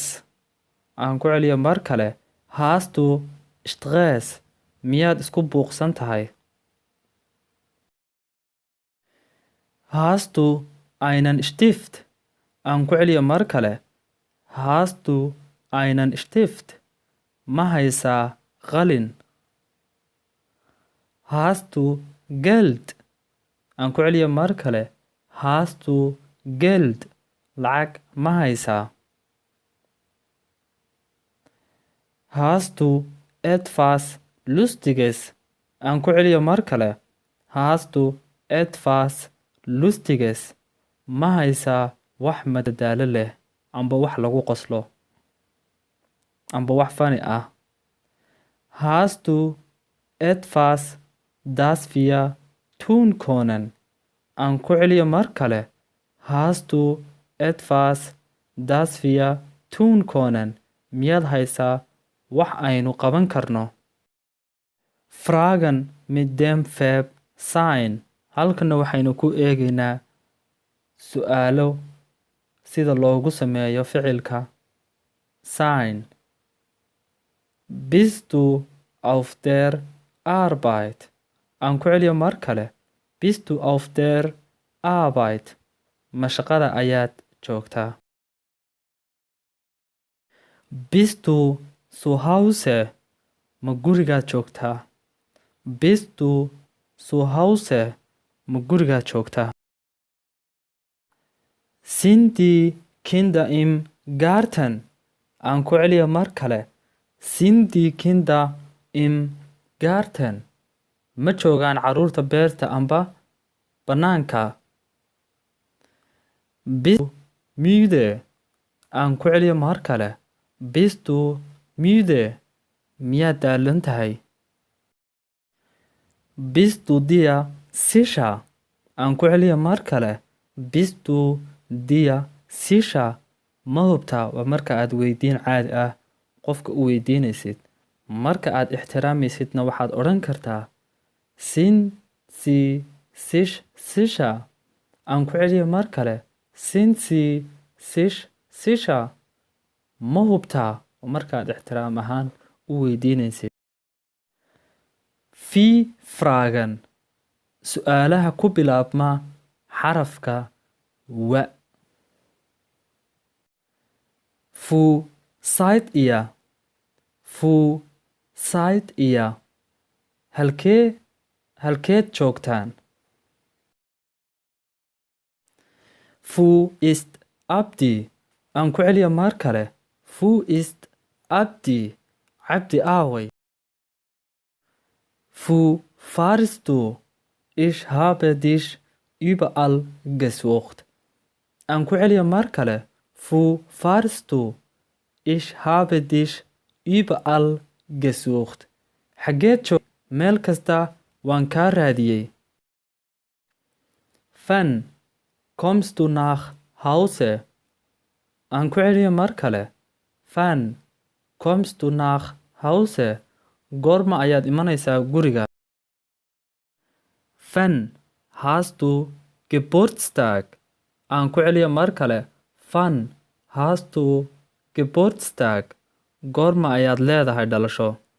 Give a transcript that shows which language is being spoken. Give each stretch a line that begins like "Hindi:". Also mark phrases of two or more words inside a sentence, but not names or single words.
Somali: Aan ku celiyo mar kale.
German: Hast du Stress?
Somali: Miyaad isku buuqsan tahay?
German: Hast du einen Stift?
Somali: Aan ku celiyo mar kale.
German: Hast du einen Stift?
Somali: Ma haysaa qalin?
German: Hast du Geld?
Somali: Aan ku celiyo mar kale.
German: Hast du Geld?
Somali: Lacag ma haysaa?
German: Hast du etwas Lustiges?
Somali: Aan ku celiyo mar kale.
German: Hast du etwas Lustiges?
Somali: Ma haysaa wax madadaalo leh amba wax lagu qoslo amba wax fani ah?
German: Hast du etwas das wir tun können?
Somali: Aan ku celiyo mar kale.
German: Hast du etwas das wir tun können?
Somali: Miyaad haysaa wax aynu qaban karno?
German: Fragen mit dem Verb sein.
Somali: Halkana waxaynu ku eegaynaa su'aalo sida loogu sameeyo ficilka sein.
German: Bist du auf der Arbeit?
Somali: Aan ku celiyo mar kale.
German: Bist du auf der Arbeit?
Somali: Ma shaqada ayaad joogtaa?
German: Bist du zu Hause?
Somali: Ma gurigaad joogtaa?
German: Bist du zu Hause?
Somali: Ma gurigaad joogtaa?
German: Sind die Kinder im Garten?
Somali: Aan ku celiyo mar kale.
German: Sind die Kinder im Garten?
Somali: Ma joogaan carruurta beerta amba bannaanka?
German: Bist du müde?
Somali: Aan ku celiyo mar kale.
German: Bist du müde?
Somali: Miyaad daalan tahay?
German: Bist du dir sicher?
Somali: Aan ku celiyo mar kale.
German: Bist du dir sicher?
Somali: Ma hubtaa? Waa marka aad weydiin caadi ah qofka u weydiinaysid. Marka aad ixtiraamaysidna waxaad odhan kartaa
German: sind sie sich sicher?
Somali: Aan ku celiyo mar kale.
German: Sind sie sicher
Somali: ma hubtaa markaad ixtiraam ahaan u weydiinaysid.
German: Wie fragen
Somali: su'aalaha ku bilaabma xarafka wa.
German: Wo seid ihr? Wo seid ihr?
Somali: halkeed joogtaan?
German: Wo ist Abdi?
Somali: aan ku celiya mar kale.
German: Wo ist Abdi?
Somali: Cabdi aaway.
German: Wo fahrst du? Ich habe dich überall gesucht.
Somali: aan ku celiya mar kale.
German: Wo fahrst du? Ich habe dich überall gesucht.
Somali: xageed joog? meel kasta waan kaa raadiyey.
German: Wann kommst du nach Hause?
Somali: aan ku celiya mar kale.
German: Wann kommst du nach Hause?
Somali: goorma ayaad imanaysaa guriga?
German: Wann hast du Geburtstag?
Somali: aan ku celiya mar kale.
German: Wann hast du Geburtstag?
Somali: goorma ayaad leedahay dhalasho?